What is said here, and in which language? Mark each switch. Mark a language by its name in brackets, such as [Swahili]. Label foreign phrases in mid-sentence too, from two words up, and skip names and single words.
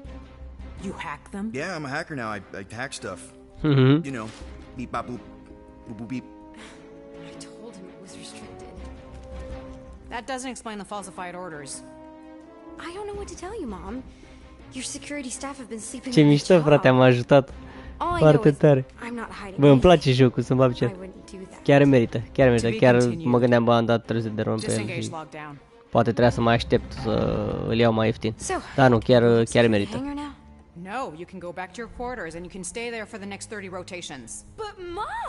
[English] You hacked them? Yeah, I'm a hacker now. I hack stuff. Mhm. You know, beep, bop, boop, boop, boop, beep. I told him it was restricted. That doesn't explain the falsified orders. I don't know what to tell you, Mom. Your security staff have been sleeping [Romanian] Ce [English] on the [Romanian] mișto, [English] job. [Romanian] frate, am ajutat. [English] All I know [Romanian] Foarte [English] is [Romanian] tare. [English] I'm not hiding [Romanian] Bă, îmi place [English] anything. [Romanian] jocul, să-mi bag [English] I [Romanian] cer. [English] wouldn't do that. [Romanian] Chiar merită, chiar merită. [English] To be [Romanian] Chiar [English] continued. [Romanian] mă gândeam, bă, am dat, trebuie să derulăm pe el [English] Disengage [Romanian] și [English] lockdown. [Romanian] poate trebuia să mai aștept să îl iau mai ieftin. [English] So, [Romanian] Dar nu, chiar merită. [English] hangar now? No, you can go back to your quarters and you can stay there for the next 30 rotations. But Mom!